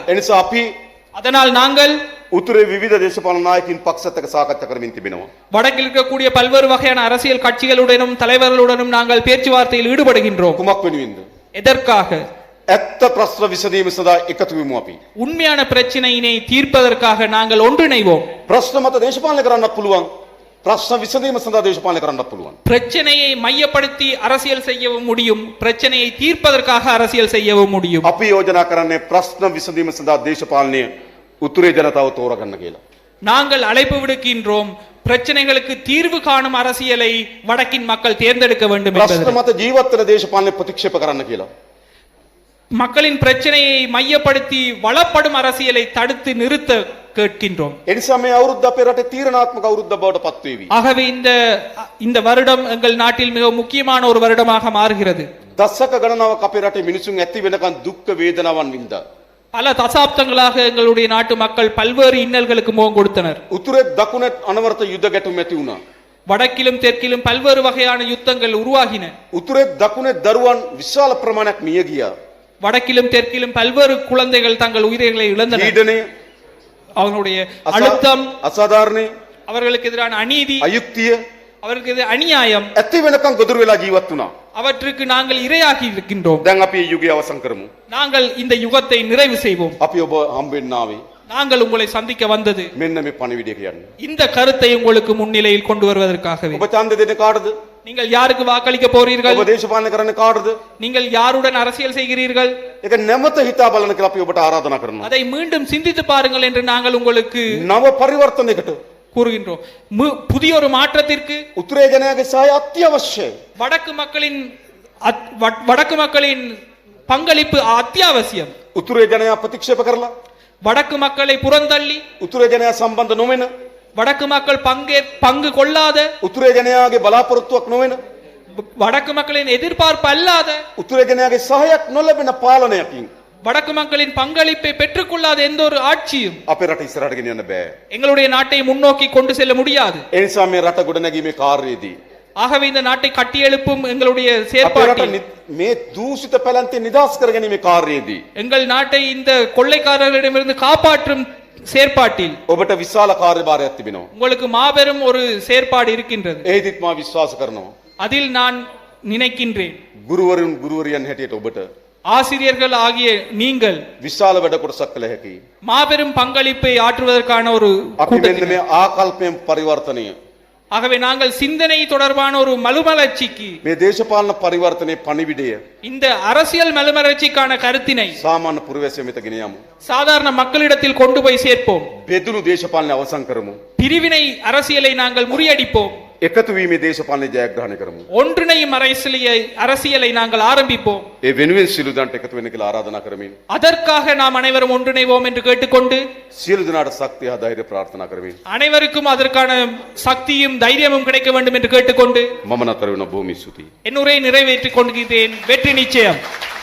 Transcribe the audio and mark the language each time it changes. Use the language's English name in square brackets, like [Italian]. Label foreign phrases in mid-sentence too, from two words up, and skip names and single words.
[Sinhala] එනිසා අපි [Tamil] அதனால் நாங்கள் [Sinhala] උතුරේ විවිධ දේශපාලන නායකින් පක්ෂත් එක්ක සාකච්ඡා කරමින් තිබෙනවා. [Tamil] வடக்கில் இருக்கக்கூடிய பல்வேறு வகையான அரசியல் கட்சிகளுடனும் தலைவர்களுடனும் நாங்கள் பேச்சுவார்த்தையில் ஈடுபடுகின்றோம். [Sinhala] කුමක් වෙනුවෙන්ද? [Tamil] எதற்காக? [Sinhala] ඇත්ත ප්‍රශ්න විසඳීම සඳහා එකතු වෙමු අපි. [Tamil] உண்மையான பிரச்சனையினை தீர்ப்பதற்காக நாங்கள் ஒன்றிணைவோம். [Sinhala] ප්‍රශ්න මත දේශපාලනය කරන්නත් පුළුවන්. ප්‍රශ්න විසඳීම සඳහා දේශපාලනය කරන්නත් පුළුවන්. [Tamil] பிரச்சனையை மையப்படுத்தி அரசியல் செய்யவும் முடியும், பிரச்சனையை தீர்ப்பதற்காக அரசியல் செய்யவும் முடியும். [Sinhala] අපි යෝජනා කරන්නේ ප්‍රශ්න විසඳීම සඳහා දේශපාලනය උතුරේ ජනතාව තෝරගන්න කියලා. [Tamil] நாங்கள் அழைப்பு விடுக்கின்றோம் பிரச்சனைகளுக்கு தீர்வு காணும் அரசியலை வடக்கின் மக்கள் தேர்ந்தெடுக்க வேண்டும் [Sinhala] ප්‍රශ්න [Tamil] என்பது. [Sinhala] මත ජීවත් වෙන දේශපාලනය ප්‍රතික්ෂේප කරන්න කියලා. [Tamil] மக்களின் பிரச்சனையை மையப்படுத்தி வளப்படும் அரசியலை தடுத்து நிறுத்த கேட்கின்றோம். [Sinhala] එනිසා මේ අවුරුද්ද අපේ රටේ තීරණාත්මක අවුරුද්දක් බවට පත් වේවි. [Tamil] ஆகவே இந்த வருடம் எங்கள் நாட்டில் மிக முக்கியமான ஒரு வருடமாக மாறுகிறது. [Sinhala] දශක ගණනාවක් අපේ රටේ මිනිසුන් ඇති වෙනකන් දුක් වේදනාවන් වින්දා. [Tamil] பல தசாப்தங்களாக எங்களுடைய நாட்டு மக்கள் பல்வேறு இன்னல்களுக்கு முகம் கொடுத்தனர். [Sinhala] උතුරේ දකුණේ අනවරත යුද ගැටුම් ඇති වුණා. [Tamil] வடக்கிலும் தெற்கிலும் பல்வேறு வகையான யுத்தங்கள் உருவாகின. [Sinhala] උතුරේ දකුණේ දරුවන් විශාල ප්‍රමාණයක් මිය ගියා. [Tamil] வடக்கிலும் தெற்கிலும் பல்வேறு குழந்தைகள் தங்கள் உயிர்களை இழந்தனர். [Sinhala] පීඩනය, [Tamil] அவர்களுடைய அழுத்தம், [Sinhala] අසාධාරණේ, [Tamil] அவர்களுக்கு எதிரான அநீதி, [Sinhala] අයුක්තිය [Tamil] அவர்களுக்கு எதிரான அநியாயம், [Sinhala] ඇති වෙනකන් ගොදුරු වෙලා ජීවත් වුණා. [Tamil] அவற்றுக்கு நாங்கள் இரையாகி இருக்கின்றோம். [Sinhala] දැන් අපි මේ යුගය අවසන් කරමු. [Tamil] நாங்கள் இந்த யுகத்தை நிறைவு செய்வோம். [Sinhala] අපි ඔබ හම්බෙන්න ආවේ [Tamil] நாங்கள் உங்களை சந்திக்க வந்தது [Sinhala] මෙන්න මේ පණිවිඩය කියන්නේ. [Tamil] இந்த கருத்தை உங்களுக்கு முன்னிலையில் கொண்டு வருவதற்காகவே. [Sinhala] ඔබ ඡන්ද දෙන්නේ කාටද? [Tamil] நீங்கள் யாருக்கு வாக்களிக்க போறீர்கள்? [Sinhala] ඔබ දේශපාලනය කරන්නේ කාටද? [Tamil] நீங்கள் யாருடன் அரசியல் செய்கிறீர்கள்? [Sinhala] ඒක නැවත හිතා බලන්න කියලා අපි ඔබට ආරාධනා කරනවා. [Tamil] அதை மீண்டும் சிந்தித்து பாருங்கள் என்று நாங்கள் உங்களுக்கு [Sinhala] නව පරිවර්තනයකට [Tamil] கூறுகின்றோம். புதிய ஒரு மாற்றத்திற்கு [Sinhala] උතුරේ ජනයාගේ සහාය අත්‍යවශ්‍යයි. [Tamil] வடக்கு மக்களின் பங்களிப்பு அத்தியாவசியம். [Sinhala] උතුරේ ජනයා ප්‍රතික්ෂේප කරලා, [Tamil] வடக்கு மக்களை புறந்தள்ளி, [Sinhala] උතුරේ ජනයා සම්බන්ධ නොවන, [Tamil] வடக்கு மக்கள் பங்கு கொள்ளாத, [Sinhala] උතුරේ ජනයාගේ බලාපොරොත්තුවක් නොවන, [Tamil] வடக்கு மக்களின் எதிர்பார்ப்பு அல்லாத, [Sinhala] උතුරේ ජනයාගේ සහායක් නොලැබෙන පාලනයකින් [Tamil] வடக்கு மக்களின் பங்களிப்பை பெற்றுக்கொள்ளாத எந்த ஒரு ஆட்சியும் [Sinhala] අපේ රට ඉස්සරහට ගෙනියන්න බෑ. [Tamil] எங்களுடைய நாட்டை முன்னோக்கி கொண்டு செல்ல முடியாது. [Sinhala] ඒ නිසා මේ රට ගොඩනැගීමේ කාර්යයේදී [Tamil] ஆகவே இந்த நாட்டை கட்டியெழுப்பும் எங்களுடைய [Sinhala] අපේ රට [Tamil] செயற்பாட்டில் [Sinhala] මේ දූෂිත පැලැන්තේ නිදහස් කරගැනීමේ කාර්යයේදී [Tamil] எங்கள் நாட்டை இந்த கொள்ளைக்காரர்களிடமிருந்து காப்பாற்றும் செயற்பாட்டில் [Sinhala] ඔබට විශාල කාර්යභාරයක් තිබෙනවා. [Tamil] உங்களுக்கு மாபெரும் ஒரு செயற்பாடு இருக்கின்றது. [Sinhala] ඒදිත් මා විශ්වාස කරනවා. [Tamil] அதில் நான் நினைக்கின்றேன் [Sinhala] ගුරුවරියන් හැටියට ඔබට [Tamil] ஆசிரியர்கள் ஆகிய நீங்கள் [Sinhala] විශාල වැඩ කොටසක් කළ හැකි. [Tamil] மாபெரும் பங்களிப்பை ஆற்றுவதற்கான ஒரு [Sinhala] අපි මෙන්න [Tamil] கூட்டத்தில். [Sinhala] මේ ආකල්පයෙන් පරිවර්තනය [Tamil] ஆகவே நாங்கள் சிந்தனை தொடர்பான ஒரு மலுமலர்ச்சிக்கு [Sinhala] මේ දේශපාලන පරිවර්තනයේ පණිවිඩය [Tamil] இந்த அரசியல் மலுமலர்ச்சிக்கான கருத்தினை [Sinhala] සාමාන්‍ය පුරවැසිය වෙත ගෙන යමු. [Tamil] சாதாரண மக்களிடத்தில் கொண்டு போய் சேர்ப்போம். [Sinhala] බෙදුණු දේශපාලනය අවසන් කරමු. [Tamil] பிரிவினை அரசியலை நாங்கள் முறியடிப்போம். [Sinhala] එකතු වීමේ දේශපාලනය ජයග්‍රහණය කරමු. [Tamil] ஒன்றிணையும் அரசியலை நாங்கள் ஆரம்பிப்போம். [Sinhala] ඒ වෙනුවෙන් සියලු දන්ට එකතු වෙන්න කියලා ආරාධනා කරමින් [Tamil] அதற்காக நாம் அனைவரும் ஒன்றிணைவோம் என்று கேட்டுக்கொண்டு [Sinhala] සියලු දෙනාට ශක්තිය හා ධෛර්යය ප්‍රාර්ථනා කරමින් [Tamil] அனைவருக்கும் அதற்கான சக்தியும் தைரியமும் கிடைக்க வேண்டும் என்று கேட்டுக்கொண்டு [Sinhala] මම නතර වෙන බොහොම ස්තුතියි. [Tamil] என் உரையை நிறைவேற்றிக் கொள்கிறேன். வெற்றி நிச்சயம்.